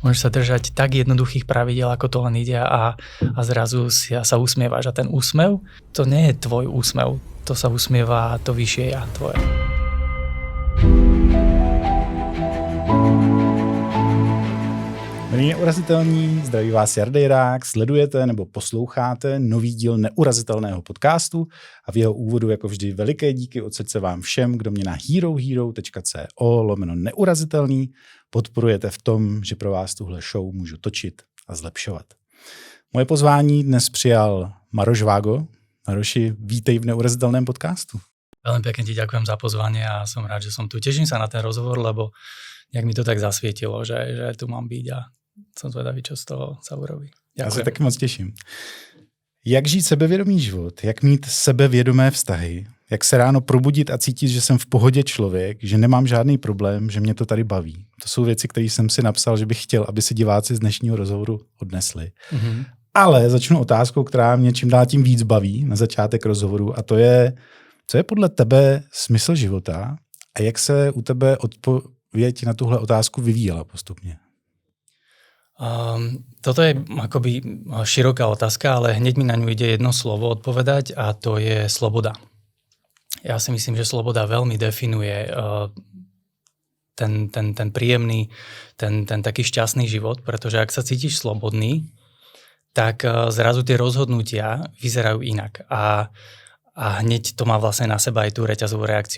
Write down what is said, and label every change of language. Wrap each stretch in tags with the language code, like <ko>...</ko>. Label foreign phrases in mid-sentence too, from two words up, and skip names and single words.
<sk>Môžeš sa držať tak jednoduchých pravidiel, ako to len ide a zrazu sa usmievaš. A ten úsmev, to nie je tvoj úsmev, to sa usmieva to vyššie ja tvoje.</sk> <cs>Milí neurazitelní, zdraví vás Jardejrák, sledujete nebo posloucháte nový díl neurazitelného podcastu a v jeho úvodu jako vždy veliké díky od srdce vám všem, kdo mě na herohero.co/neurazitelný podporujete v tom, že pro vás tuhle show můžu točit a zlepšovat. Moje pozvání dnes přijal Maroš Vágo. Maroši, vítej v neurazitelném podcastu.</cs> <sk>Veľmi pekne ti ďakujem za pozvanie a som rád, že som tu. Teším sa na ten rozhovor, lebo nejak mi to tak zasvietilo, že tu mám byť a som zvedavý, čo z toho sa urobí. Ďakujem.</sk> <cs>Já se taky moc těším. Jak žít sebevědomý život? Jak mít sebevědomé vztahy? Jak se ráno probudit a cítit, že jsem v pohodě člověk, že nemám žádný problém, že mě to tady baví? To jsou věci, které jsem si napsal, že bych chtěl, aby si diváci z dnešního rozhovoru odnesli. Mm-hmm. Ale začnu otázkou, která mě čím dál tím víc baví na začátek rozhovoru, a to je, co je podle tebe smysl života a jak se u tebe odpověď na tuhle otázku vyvíjela postupně?</cs> <sk>Toto je akoby široká otázka, ale hneď mi na ňu ide jedno slovo odpovedať a to je sloboda. Ja si myslím, že sloboda veľmi definuje ten príjemný, ten taký šťastný život, pretože ak sa cítiš slobodný, tak zrazu tie rozhodnutia vyzerajú inak a hneď to má vlastne na seba aj tú reťazovú reakciu.</sk>